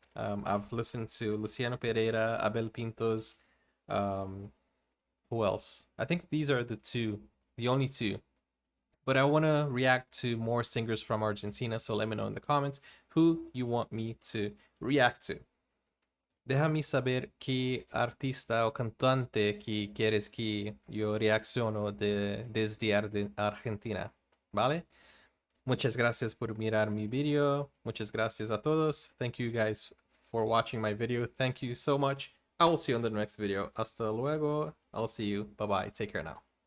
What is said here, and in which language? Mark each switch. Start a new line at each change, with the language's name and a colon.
English: I've listened to Luciano Pereira, Abel Pintos. Um, who else? I think these are the only two. But I want to react to more singers from Argentina, so let me know in the comments who you want me to react to.
Spanish: Déjame saber qué artista o cantante que quieres que yo reacciono desde Argentina, ¿vale? Muchas gracias por mirar mi video. Muchas gracias a todos.
English: Thank you guys for watching my video. Thank you so much. I will see you in the next video.
Spanish: Hasta luego.
English: I'll see you. Bye bye. Take care now.